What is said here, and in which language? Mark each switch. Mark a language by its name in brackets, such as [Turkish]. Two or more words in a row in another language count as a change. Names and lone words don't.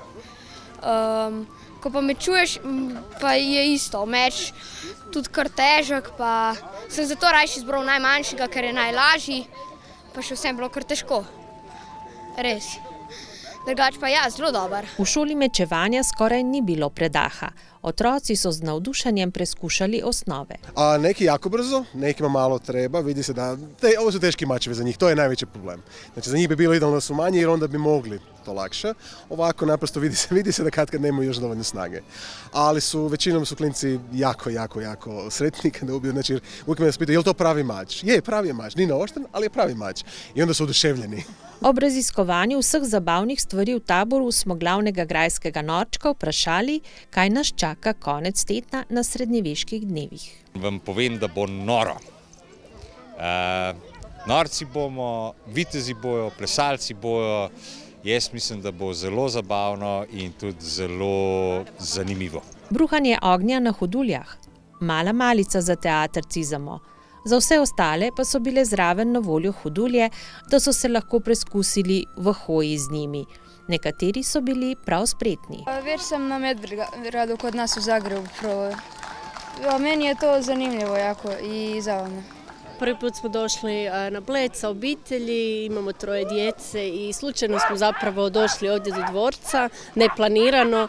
[Slovenian] Ko pa mečuješ, pa je isto, meč tudi kar težek, pa sem zato rajši izbral najmanjšega, ker je najlažji, pa še vsem bilo kar težko. Res. Drugač pa ja, zelo dober. V šoli mečevanja skoraj ni bilo predaha. Otroci so z navdušenjem preskušali osnove. [Croatian] Neki jako brzo, nekima malo treba, vidi se da, ovo su teški mačevi za njih, to je najveći problem. Znači za njih bi bilo idealno da su manji jer onda bi mogli to lakše. Ovako naprosto vidi se da kad nemaju još dovoljno snage. Ali većinom su klinci jako sretni kada ubiju, znači uvijek me spitaju je li to pravi mač? Je, pravi je mač, nije naoštren, ali je pravi mač. I onda su oduševljeni. [Slovenian] Ob raziskovanju vseh zabavnih stvari v taboru smo glavnega grajskega norčka vprašali, kaj nas čaka konec tedna na srednjeveških dnevih. Vam povem, da bo noro. Norci bomo, vitezi bojo, plesalci bojo. Jaz mislim, da bo zelo zabavno in tudi zelo zanimivo. Bruhanje ognja na Huduljah, mala malica za teater Cizamo. Za vse ostale pa so bile zraven na voljo Hudulje, da so se lahko preskusili v hoji z njimi. Nekateri so bili prav spretni. [Croatian] Već sam na Medvedgradu kod nas u Zagrebu probao. Meni je to zanimljivo jako i zabavno. Prvi put smo došli na Bled sa obitelji, imamo 3 djece i slučajno smo zapravo došli ovdje do dvorca, neplanirano.